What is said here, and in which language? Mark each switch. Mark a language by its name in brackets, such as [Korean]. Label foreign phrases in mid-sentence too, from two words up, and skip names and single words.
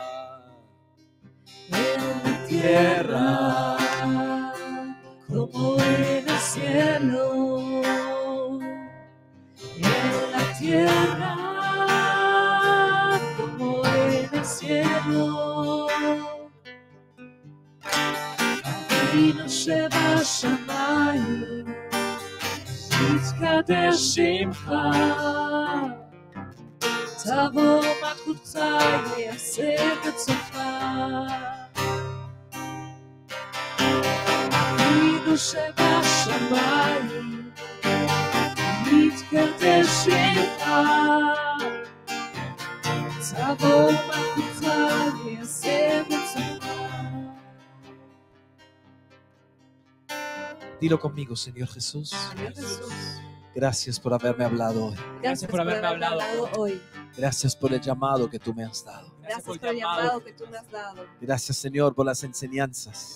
[Spanish] En la tierra como en el cielo. En la tierra como en el cielo. [Hebrew] אבינו שבשמיים, יתקדש שמך, תבוא מלכותך, יעשה רצונך. אבינו שבשמיים, יתקדש שמך, תבוא מלכותך, יעשה רצונך. [Spanish] Dilo conmigo, Señor Jesús. Señor Jesús, Gracias por haberme hablado hoy. gracias por haberme hablado hoy. Gracias por el llamado que tú me has dado. Gracias por el llamado que tú me has dado. Gracias, Señor, por las enseñanzas.